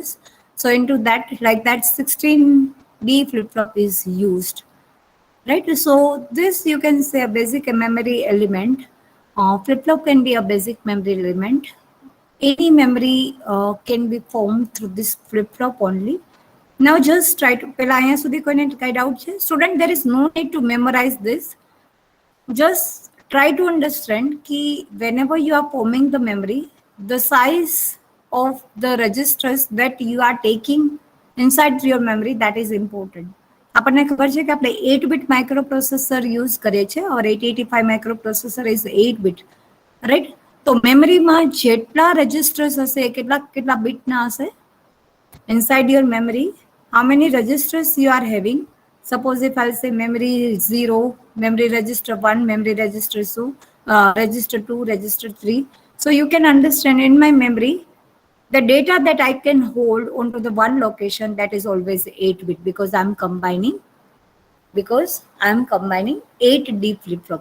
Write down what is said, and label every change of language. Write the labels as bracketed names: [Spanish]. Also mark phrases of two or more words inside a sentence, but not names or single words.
[English] So into that, like that, 16D flip-flop is used. Right, so this you can say a basic memory element. Flip-flop can be a basic memory element. any memory can be formed through this flip-flop only. Now just try to, [Gujarati] પહેલા અહીંયા સુધી કોઈને કઈ doubt છે? [English] Student, there is no need to memorize this. Just try to understand कि whenever you are forming the memory, the size of the registers that you are taking inside your memory, that is important. [Gujarati] આપણને ખબર છે કે આપણે [English] 8-bit microprocessor use [Gujarati] કરીએ છીએ और [English] 8085 microprocessor is 8-bit, right? [Gujarati] તો મેમરીમાં જેટલા રજિસ્ટર્સ હશે કેટલા કેટલા બીટના હશે [English] inside your memory? How many registers you are having? Suppose if I'll say memory 0, memory register 1, memory register 2, register 2, register 3. So you can understand in my memory, the data that I can hold onto the one location, that is always 8-bit because I'm combining 8D flip-flop.